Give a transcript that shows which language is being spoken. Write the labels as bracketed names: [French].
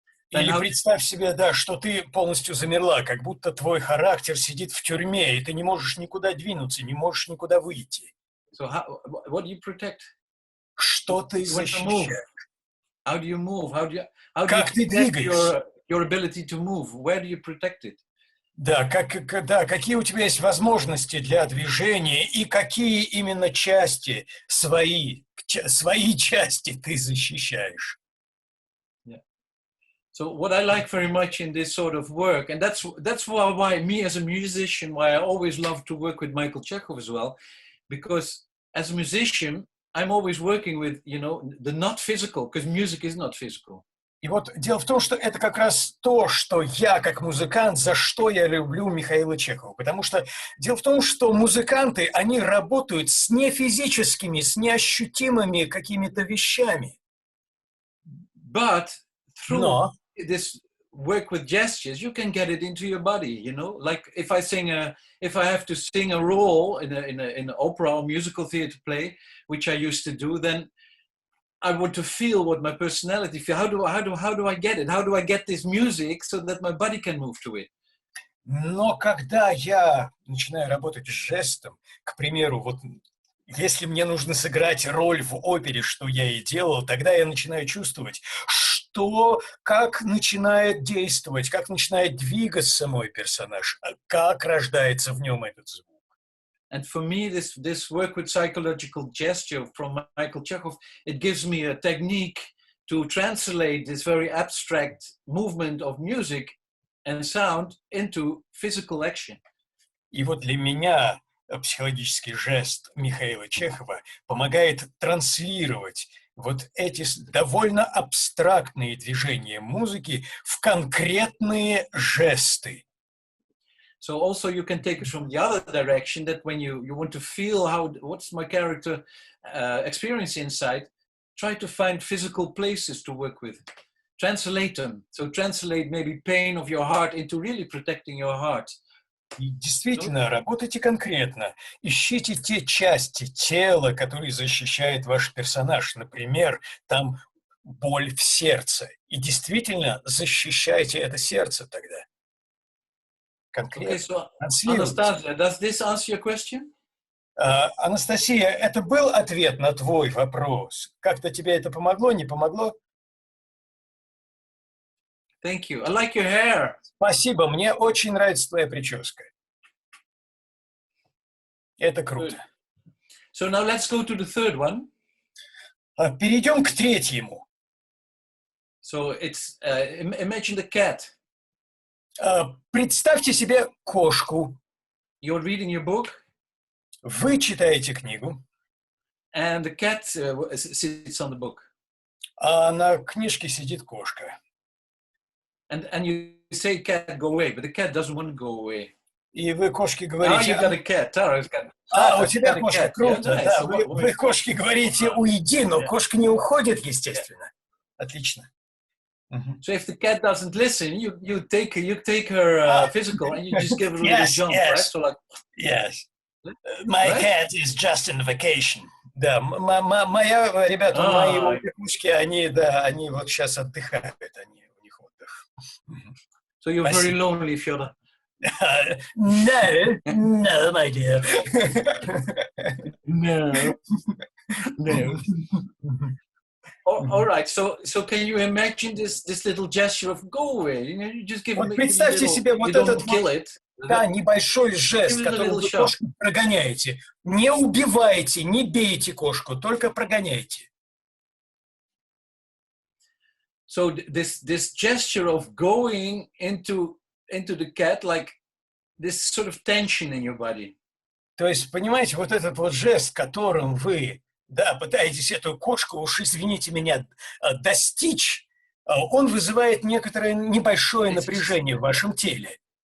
[Russian] Или представь себе, да, что ты полностью замерла, как будто твой характер сидит в тюрьме, и ты не можешь никуда двинуться, не можешь никуда выйти. [English] So what do you protect? [Russian] Что ты защищаешь? [English] How do you move? How do you [Russian] Как ты двигаешься? [English] Your ability to move? Where do you protect it? [Russian] Да, какие у тебя есть возможности для движения и какие именно части, свои части ты защищаешь? [English] Yeah. So what I like very much in this sort of work, and that's why me as a musician, why I always love to work with Michael Chechov as well, because as a musician, I'm always working with, the not physical, because music is not physical. [Russian] И вот дело в том, что это как раз то, что я как музыкант, за что я люблю Михаила Чехова. Потому что дело в том, что музыканты, они работают с нефизическими, с неощутимыми какими-то вещами. [English] But through this work with gestures, you can get it into your body, Like if I have to sing a role in an opera or musical theater play, which I used to do, then I want to feel what my personality feels. How do I get it? How do I get this music so that my body can move to it? [Russian] Но когда я начинаю работать с жестом, к примеру, вот если мне нужно сыграть роль в опере, что я и делал, тогда я начинаю чувствовать, как начинает действовать, как начинает двигаться мой персонаж, как рождается в нем этот звук. [English] And for me, this work with psychological gesture from Michael Chechov, it gives me a technique to translate this very abstract movement of music and sound into physical action. [Russian] И вот для меня психологический жест Михаила Чехова помогает транслировать вот эти довольно абстрактные движения музыки в конкретные жесты. [English] So also you can take it from the other direction, that when you want to feel what's my character experience inside, try to find physical places to work with. Translate them. So translate maybe pain of your heart into really protecting your heart. [Russian] И действительно, работайте конкретно. Ищите те части тела, которые защищает ваш персонаж. Например, там боль в сердце. И действительно защищайте это сердце тогда. Конкретно. [English] Okay, so Anastasia, does this answer your question? [Russian] Анастасия, это был ответ на твой вопрос? Как-то тебе это помогло, не помогло? [English] Thank you. I like your hair. [Russian] Спасибо, мне очень нравится твоя прическа. Это круто. [English] So now let's go to the third one. [Russian] Перейдем к третьему. [English] So it's imagine the cat. [Russian] Представьте себе кошку. [English] You're reading your book. [Russian] Вы читаете книгу. [English] And the cat sits on the book. [Russian] А на книжке сидит кошка. [English] And you say cat go away, but the cat doesn't want to go away. [Russian] И вы кошке [English] Now [Russian] говорите... [English] you got a cat. Tara's got. [Russian] У тебя кошка, [English] cat. [Russian] круто, [English] Yeah, [Russian] да. [English] nice. [Russian] Вы кошке говорите уйди, но кошка не уходит, естественно. Отлично. [English] So if the cat doesn't listen, you take her physical and you just give her a little jump, right? So like. Yes. My cat is just on vacation. [Russian] Да, моя, ребята, мои кошки, они вот сейчас отдыхают, у них отдых. [English] So you're very lonely, Fyodor. No, my dear. No. All right. So can you imagine this little gesture of go away? You just give [Russian] Вот [English] it. [Russian] представьте себе вот этот [English] kill it. [Russian] Да, небольшой жест, которым вы кошку прогоняете. Не убивайте, не бейте кошку, только прогоняйте. [English] So this gesture of going into the cat, like this sort of tension in your body. [Russian] То есть, понимаете, вот этот вот жест, которым вы, да, пытаетесь эту кошку, уж извините меня, достичь, он вызывает некоторое небольшое напряжение в вашем теле.